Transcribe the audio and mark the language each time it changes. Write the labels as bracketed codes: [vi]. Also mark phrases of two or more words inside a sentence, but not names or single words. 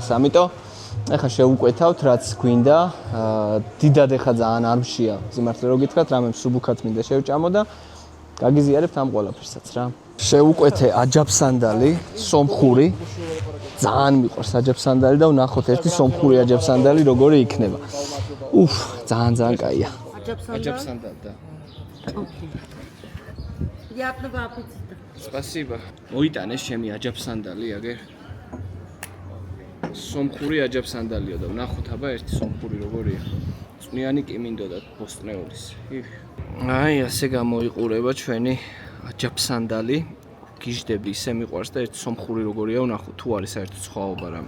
[ka] ამიტომ ეხლა შევუკვეთავთ რაც გვინდა. დიდად ეხლა ძალიან არ მშია, სიმართლე რო გითხრათ, რამე მსუბუქად მინდა შევჭამო და გაგიზიარებთ ამ ყველაფერსაც რა. შევუკვეთე აჯაფსანდალი, სომხური. ძალიან მიყვარს აჯაფსანდალი და ვნახოთ ერთი სომხური აჯაფსანდალი როგორი იქნება. ძალიან კაია. აჯაფსანდალი და. [ru] Приятного аппетита. Спасибо. [ka] მოიტანეს ჩემი აჯაფსანდალი, აგერ. სომხური აჯაფსანდალიო და ვნახოთ აბა ერთი სომხური როგორია. წვნიანი კი მინდოდა ბოსტნეულის. აი, ასე გამოიყურება ჩვენი აჯაფსანდალი. გიჟდები ისე მიყვარს და ერთი სომხური როგორია ვნახოთ თუ არის საერთოდ სხვაობა რამე.